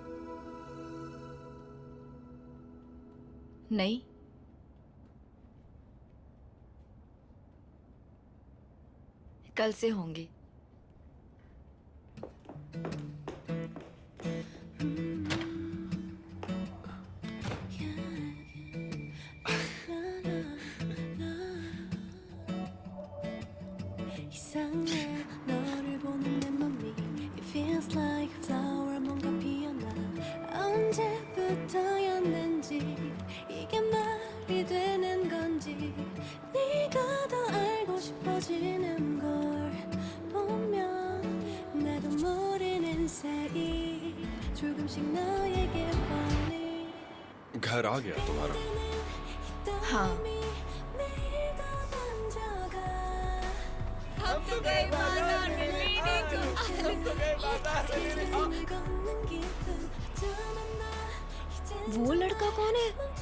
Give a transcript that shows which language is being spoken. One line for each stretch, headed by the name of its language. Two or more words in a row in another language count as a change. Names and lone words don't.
Hindi: नहीं, कल से होंगे।
Korean: 이상해 너를 보는 내 맘이
English: It feels like flower
Korean: 뭔가 피어나 언제부터였는지 이게 말이 되는 건지 네가 더 알고 싶어지는 걸 보면 나도 모르는 사이 조금씩 너에게 falling
Hindi: घर आ गया तुम्हारा। हाँ, हम तो गए बाजार वो लड़का कौन है?